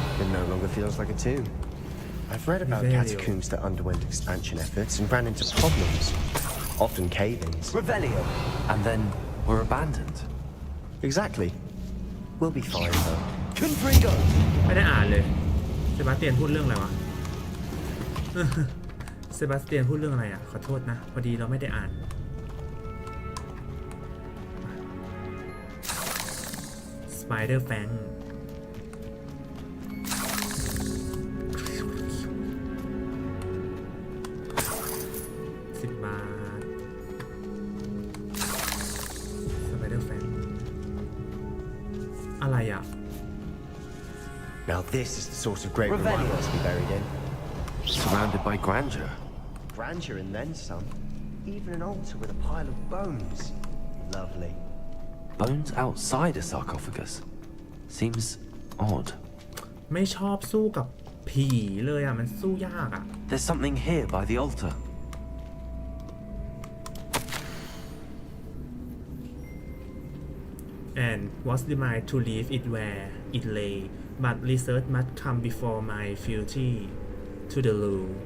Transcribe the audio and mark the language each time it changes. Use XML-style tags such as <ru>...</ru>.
<en>It no longer feels like a tomb. I've read about Revelio. catacombs that underwent expansion efforts and ran into problems, often cave-ins. Revelio. And then were abandoned. Exactly. We'll be fine though. Confringo.</en> <th>ไม่ได้อ่านเลยเซบาสเตียนพูดเรื่องอะไรวะ เซบาสเตียนพูดเรื่องอะไรอ่ะขอโทษนะพอดีเราไม่ได้อ่าน Spider Fang 10 บาท Spider Fang อะไรอ่ะ</th> <en>Now this is the sort of great Revelio. to be buried in. Surrounded by grandeur. Grandeur and then some. Even an altar with a pile of bones. Lovely. Bones outside a sarcophagus. Seems odd.</en> <th>ไม่ชอบสู้กับผีเลยอ่ะ มันสู้ยากอ่ะ</th> <en>There's something here by the altar. and was determined to leave it where it lay, but research must come before my fealty to the law.</en>